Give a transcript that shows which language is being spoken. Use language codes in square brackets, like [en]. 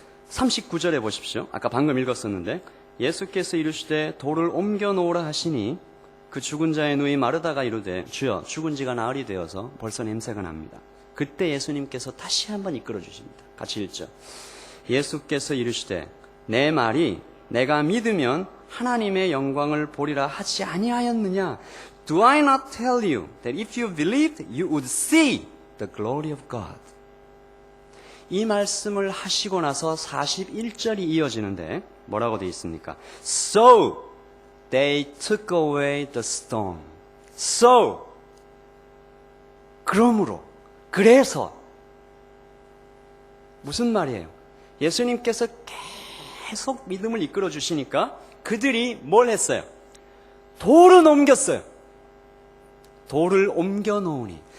[ko] 39절에 보십시오. 아까 방금 읽었었는데 예수께서 이르시되 돌을 옮겨 놓으라 하시니 그 죽은 자의 누이 마르다가 이르되 주여 죽은 지가 나흘이 되어서 벌써 냄새가 납니다. 그때 예수님께서 다시 한번 이끌어 주십니다. 같이 읽죠. 예수께서 이르시되 내 말이 내가 믿으면 하나님의 영광을 보리라 하지 아니하였느냐? [en] Do I not tell you that if you believed you would see the glory of God? [ko] 이 말씀을 하시고 나서 41절이 이어지는데 뭐라고 되어 있습니까? [en] So they took away the stone. [ko] So 그러므로 그래서 무슨 말이에요? 예수님께서 계속 믿음을 이끌어 주시니까 그들이 뭘 했어요? 돌을 옮겼어요. 돌을 옮겨 놓으니.